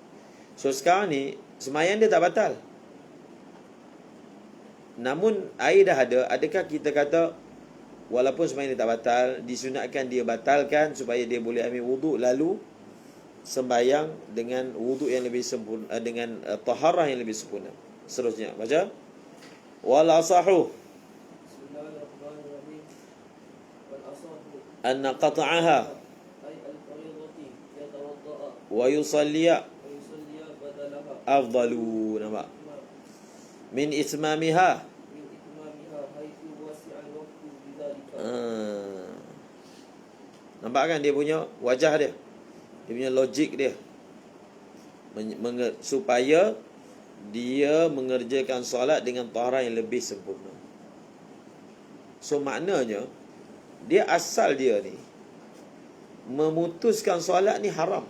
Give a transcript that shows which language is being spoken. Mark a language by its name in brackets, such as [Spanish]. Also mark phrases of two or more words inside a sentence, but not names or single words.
[Malay] So sekarang ni semayang dia tak batal, namun air dah ada. Adakah kita kata walaupun semayang dia tak batal, disunatkan dia batalkan supaya dia boleh ambil wuduk lalu sembahyang dengan wuduk yang lebih sempurna, dengan taharah yang lebih sempurna? Seterusnya baca [Arabic] والأصح [Malay] Bismillahirrahmanirrahim. [Arabic] والأصح أن قطعها أي الفريضة يتوضأ ويصلي ويصلي بدلها afdalu. Nampak? من إتمامها, من إتمامها حيث وسع الوقت بذلك. [Malay] nampak kan dia punya wajah dia punya logik dia, supaya dia mengerjakan solat dengan taharah yang lebih sempurna. So maknanya dia asal dia ni memutuskan solat ni haram.